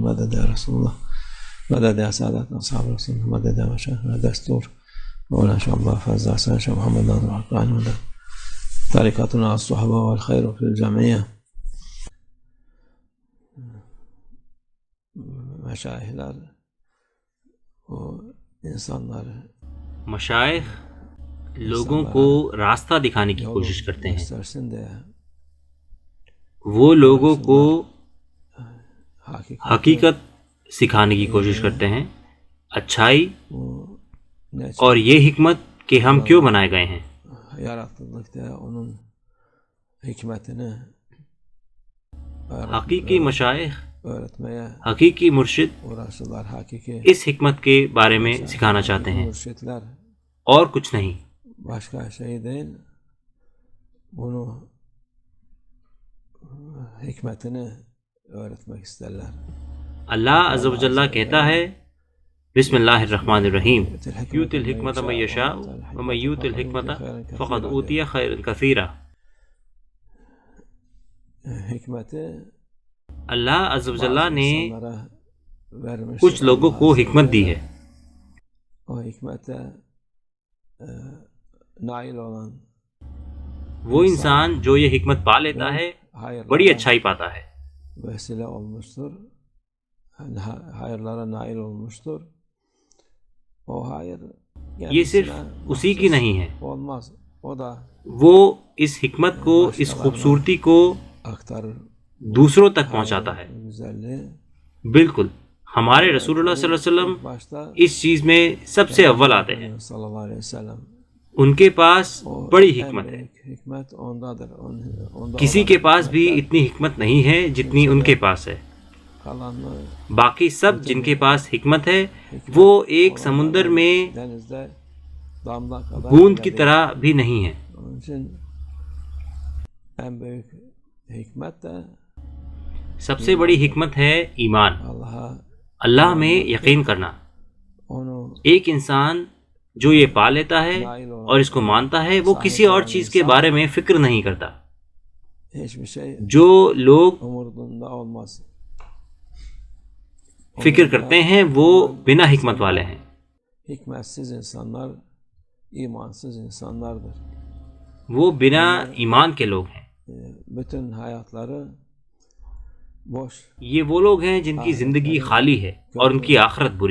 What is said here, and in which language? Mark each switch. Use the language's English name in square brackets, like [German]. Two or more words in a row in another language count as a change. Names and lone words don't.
[Arabic] مدد يا رسول الله، مدد يا سادات أصحاب رسول الله، مدد يا مشايخنا دستور مولانا شيخ الله فاز حسن شيخ محمد ناظر الحقاني. مدد طريقتنا الصحبة والخير في الجمعية. [Turkish] مشايخler و insanlar [Urdu] مشائخ لوگوں کو راستہ دکھانے کی کوشش کرتے ہیں، وہ لوگوں کو حقیقت سکھانے کی کوشش کرتے ہیں، اچھائی اور یہ حکمت کہ ہم کیوں بنائے گئے ہیں۔ حقیقی مشائخ، حقیقی مرشد اس حکمت کے بارے میں سکھانا چاہتے ہیں اور کچھ نہیں۔ [Turkish] başka şey değil, bunu hikmetini öğretmek isterler. [Urdu] اللہ عز و جل کہتا ہے [Arabic] بسم اللہ الرحمن الرحیم، یؤتی الحکمت من یشاء ومن یؤت الحکمت فقد اوتی خیرا کثیرا۔ [Turkish] Hikmeti [Urdu] اللہ عز و جل نے کچھ لوگوں کو حکمت دی ہے، [Turkish] o hikmete nail olan [Urdu] وہ انسان جو یہ حکمت پا لیتا ہے بڑی اچھائی پاتا ہے، [Turkish] vesile olmuştur. Hayırlara nail olmuştur. O hayır [Urdu] یہ صرف اسی کی نہیں ہے، [Turkish] olmaz. O da [Urdu] وہ اس حکمت کو، اس خوبصورتی کو [Turkish] aktarır. [Urdu] دوسروں تک پہنچاتا ہے۔ [Turkish] Güzelliği [Urdu] بالکل، ہمارے رسول اللہ [Arabic] صلی اللہ علیہ وسلم [Turkish] başta [Urdu] اس چیز میں سب سے اول آتے ہیں، [Turkish] sallallahu aleyhi ve sellem. [Urdu] ان کے پاس بڑی حکمت ہے، [Turkish] Hikmet ondadır. Onda [Urdu] کسی کے پاس بھی اتنی حکمت نہیں ہے جتنی ان کے پاس ہے۔ [Turkish] kalanlar [Urdu] باقی سب جن کے پاس حکمت ہے وہ ایک سمندر میں [Turkish] denizde damla kadar [Urdu] بوند کی طرح بھی نہیں ہے۔ [Turkish] Onun için en büyük hikmet de [Urdu] سب سے بڑی حکمت ہے ایمان، [Turkish] Allah'a [Urdu] اللہ میں یقین کرنا۔ [Turkish] onu [Urdu] ایک انسان جو یہ پا لیتا ہے اور اس کو مانتا ہے وہ کسی اور چیز کے بارے میں فکر نہیں کرتا۔ [Turkish] hiçbir şey [Urdu] جو لوگ [Turkish] umurunda olmaz. [Urdu] فکر کرتے ہیں وہ بنا حکمت والے ہیں۔ [Turkish] Hikmetsiz insanlar imansız insanlardır. [Urdu] وہ بنا ایمان کے لوگ ہیں۔ [Turkish] Bütün hayatları boş [Urdu] یہ وہ لوگ ہیں جن کی زندگی خالی ہے اور ان کی آخرت بری۔